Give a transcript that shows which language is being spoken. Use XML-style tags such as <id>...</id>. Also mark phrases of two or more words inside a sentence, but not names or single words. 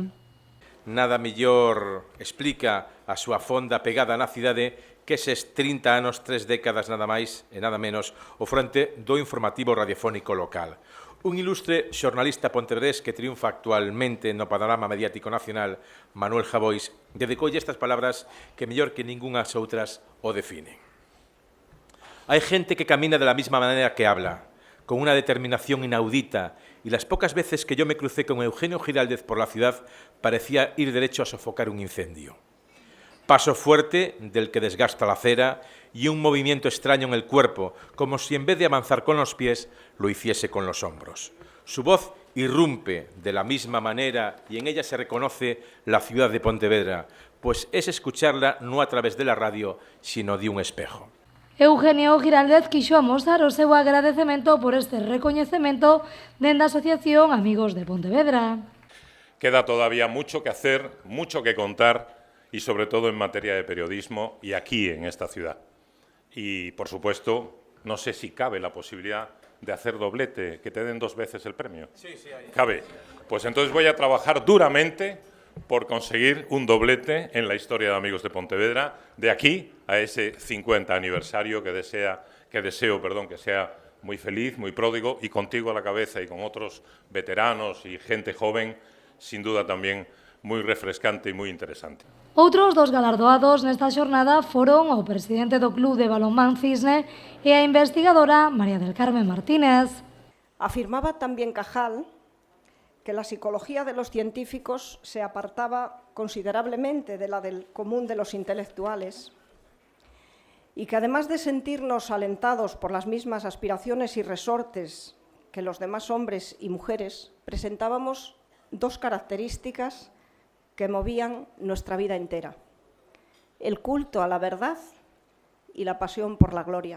<gl>Nada mellor explica a súa fonda pegada na cidade que eses 30 anos, 3 décadas nada máis e nada menos, o fronte do informativo radiofónico local. Un ilustre xornalista pontevedrés que triunfa actualmente no panorama mediático nacional, Manuel Javois, dedicoulle estas palabras que mellor que ningunhas outras o definen.</gl> <es>Hai gente que camina de la misma manera que habla, con una determinación inaudita, y las pocas veces que yo me crucé con Eugenio Giraldez por la ciudad parecía ir derecho a sofocar un incendio. Paso fuerte del que desgasta la cera y un movimiento extraño en el cuerpo, como si en vez de avanzar con los pies, lo hiciese con los hombros. Su voz irrumpe de la misma manera y en ella se reconoce la ciudad de Pontevedra, pues es escucharla no a través de la radio, sino de un espejo.</es> <gl>Eugenio Giraldez quixo amosar o seu agradecemento por este recoñecemento dende a Asociación Amigos de Pontevedra.</gl> <es>Queda todavía mucho que hacer, mucho que contar, y sobre todo en materia de periodismo y aquí en esta ciudad. Y, por supuesto, no sé si cabe la posibilidad de hacer doblete, que te den 2 veces el premio. Sí, ahí. ¿Cabe? Pues entonces voy a trabajar duramente por conseguir un doblete en la historia de Amigos de Pontevedra, de aquí a ese 50 aniversario que deseo que sea muy feliz, muy pródigo, y contigo a la cabeza y con otros veteranos y gente joven, sin duda también</es> <gl>moi refrescante e moi interesante. Outros dos galardoados nesta xornada foron o presidente do Club de Balonmán Cisne e a investigadora María del Carmen Martínez.</gl> <es>Afirmaba también Cajal que la psicología de los científicos se apartaba considerablemente de la del común de los intelectuales y que además de sentirnos alentados por las mismas aspiraciones y resortes que los demás hombres y mujeres, presentábamos 2 características que movían nuestra vida entera: el culto a la verdad y la pasión por la gloria.</es>